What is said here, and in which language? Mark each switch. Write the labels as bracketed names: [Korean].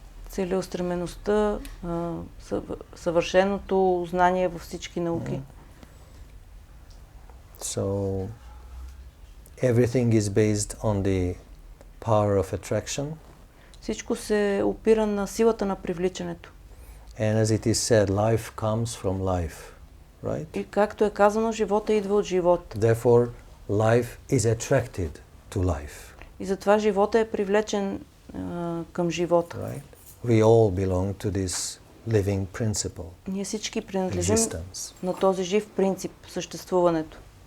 [Bulgarian] Целеустремеността, съвършеното знание във всички науки. [English] So everything is based on the power of attraction. [Bulgarian] Всичко се опира на силата на привличането. [English] And as it is said, life comes from life, right? [Bulgarian] И както е казано, живота идва от живот. [English] Therefore, life is attracted to life. [Bulgarian] И затова живота е привлечен към живота. [English] Right? We all belong to this living principle. [Bulgarian] Ние всички принадлежим на този жив принцип, съществуването.